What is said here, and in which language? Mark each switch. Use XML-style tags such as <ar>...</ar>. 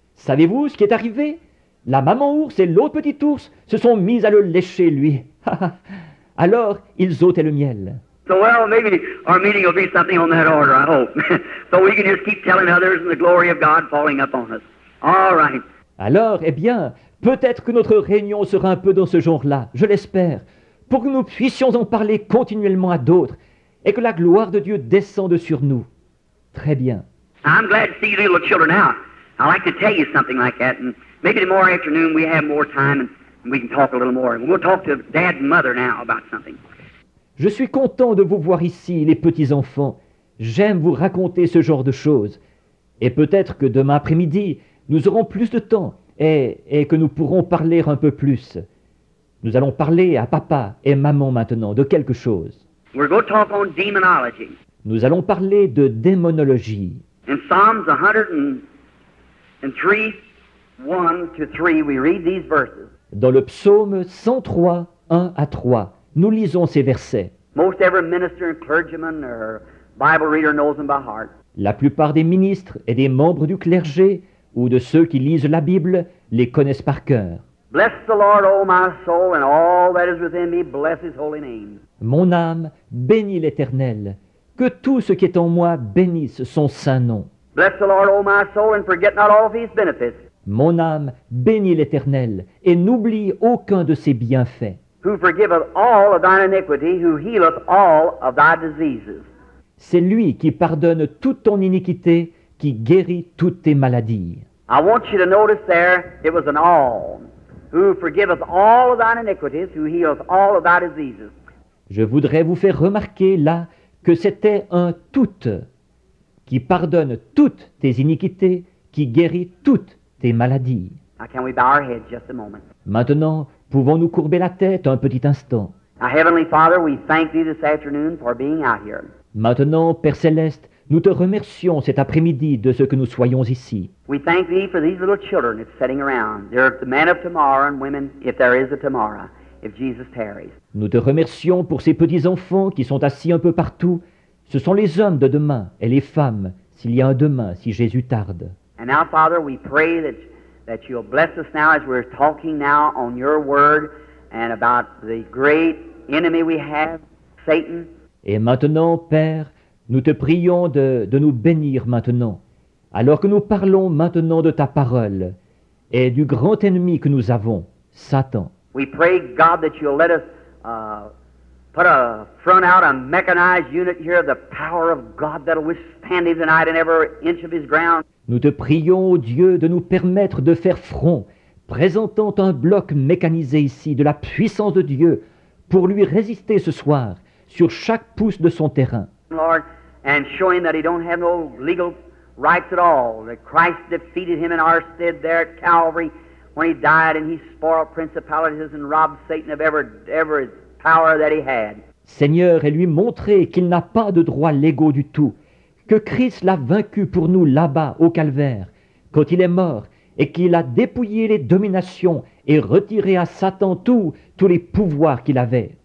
<fr>Savez-vous ce qui est arrivé? La maman ours et l'autre petit ours se sont mis à le lécher, lui. Alors, ils ôtaient le miel.</fr> <en>So, well, maybe our meeting will be something on that order, I hope. So we can just keep telling others and the glory of God falling upon us. All right.</en> <fr>Alors, eh bien, peut-être que notre réunion sera un peu dans ce genre-là, je l'espère, pour que nous puissions en parler continuellement à d'autres et que la gloire de Dieu descende sur nous. Très bien.</fr> <en>I'm glad to see you little children out. I'd like to tell you something like that, and maybe tomorrow afternoon we have more time and we can talk a little more. We'll talk to Dad and Mother now about something.</en> <fr>Je suis content de vous voir ici, les petits-enfants. J'aime vous raconter ce genre de choses. Et peut-être que demain après-midi, nous aurons plus de temps et que nous pourrons parler un peu plus. Nous allons parler à papa et maman maintenant de quelque chose.</fr> <en>We're going to talk on demonology.</en> <fr>Nous allons parler de démonologie.</fr> <en>In Psalms 103, 1-3, we read these verses.</en> <fr>Dans le psaume 103, 1 à 3, nous lisons ces versets.</fr> <en>Most every minister and clergyman or Bible reader knows them by heart.</en> <fr>La plupart des ministres et des membres du clergé ou de ceux qui lisent la Bible les connaissent par cœur.</fr> <en>Bless the Lord, O my soul, and all that is within me, bless his holy name.</en> <fr>Mon âme bénit l'Éternel. Que tout ce qui est en moi bénisse son saint nom.</fr> <en>Bless the Lord, O my soul, and forget not all of his benefits.</en> <fr>Mon âme bénit l'Éternel et n'oublie aucun de ses bienfaits.</fr> <en>Who forgiveth all of thine iniquity, who healeth all of thy diseases.</en> <fr>C'est lui qui pardonne toute ton iniquité, qui guérit toutes tes maladies.</fr> <en>I want you to notice there, it was an all. Who forgiveth all of thine iniquities, who healeth all of thy diseases.</en> <fr>Je voudrais vous faire remarquer là que c'était un tout, qui pardonne toutes tes iniquités, qui guérit toutes tes maladies.</fr> <en>Now can we bow our heads just a moment?</en> <fr>Maintenant, pouvons-nous courber la tête un petit instant?</fr> <en>Now, Heavenly Father, we thank thee this afternoon for being out here.</en> <fr>Maintenant, Père Céleste, nous te remercions cet après-midi de ce que nous soyons ici.</fr> <en>We thank thee for these little children that's sitting around. They're the men of tomorrow and women, if there is a tomorrow, if Jesus tarries.</en> <fr>Nous te remercions pour ces petits-enfants qui sont assis un peu partout. Ce sont les hommes de demain et les femmes, s'il y a un demain, si Jésus tarde.</fr> <en>And now, Father, we pray that you'll bless us now as we're talking now on your word and about the great enemy we have, Satan.</en> <fr>Et maintenant, Père, nous te prions de nous bénir maintenant, alors que nous parlons maintenant de ta parole et du grand ennemi que nous avons, Satan.</fr> <en>We pray, God, that you'll let us put a front out, a mechanized unit here of the power of God that'll withstand him tonight in every inch of his ground.</en> <fr>Nous te prions, ô Dieu, de nous permettre de faire front, présentant un bloc mécanisé ici de la puissance de Dieu pour lui résister ce soir sur chaque pouce de son terrain.</fr> <en>Lord, and show him that he don't have no legal rights at all, that Christ defeated him in our stead there at Calvary when he died and he spoiled principalities and robbed Satan of every power that he had.</en> <fr>Seigneur, et lui montrer qu'il n'a pas de droits légaux du tout, que Christ l'a vaincu pour nous là-bas au calvaire, quand il est mort, et qu'il a dépouillé les dominations et retiré à Satan tous les pouvoirs qu'il avait.</fr>